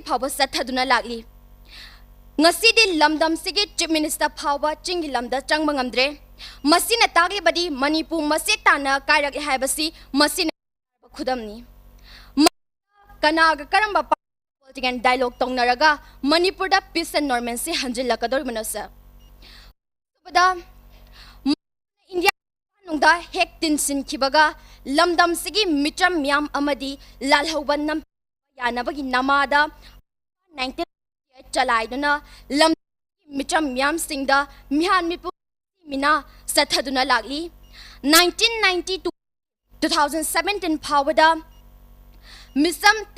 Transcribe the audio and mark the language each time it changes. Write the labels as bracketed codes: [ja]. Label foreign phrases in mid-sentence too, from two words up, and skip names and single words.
[mni] phaba sathaduna lagli ngasi di lamdam sigi [en] chief minister [mni] phaba chingi lamda changba ngamdre masina tagli badi Manipur masek tana kairak haibasi masina khudamni kanaga karamba [en] political dialogue [mni] tongnaraga Manipur da [en] peace and normalcy [mni] hanjilakador manasa bada India nungda hek tinsin kibaga lamdam sigi mitram myam amadi lalhauban nam yanabagi namada 19 chalaiduna lam mitram myam singda mihan mipu mina sathaduna lagli 1992 2017 phawada misam